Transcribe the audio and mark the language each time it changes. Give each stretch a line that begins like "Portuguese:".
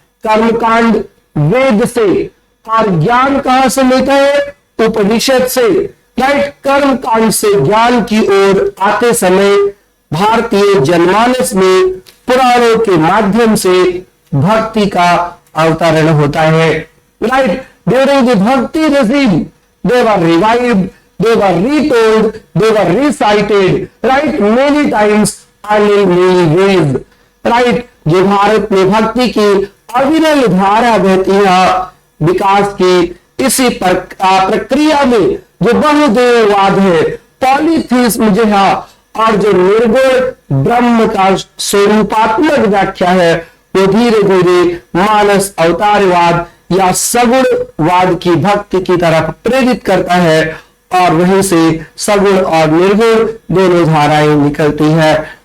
Hindi: कर्मकांड वेद से, और ज्ञान कहां से मिलता है? उपनिषद से, राइट। कर्म कांड से ज्ञान की ओर आते समय भारतीय जनमानस में पुराणों के माध्यम से भक्ति का अवतरण होता है, राइट।
English: During the bhakti regime they were revived, they were retold, they were recited, right, many times and in many ways, right।
Hindi: जो भारत में भक्ति की अविरल धारा बहती है, विकास की इसी प्रक्रिया में जो बहुदेववाद है, पॉलीथीइज्म जो है, और जो निर्गुण ब्रह्म का स्वरूपात्मक व्याख्या है, वो धीरे धीरे मानस अवतारवाद या सगुणवाद की भक्ति की तरफ प्रेरित करता है, और वहीं से सगुण और निर्गुण दोनों धाराएं निकलती हैं।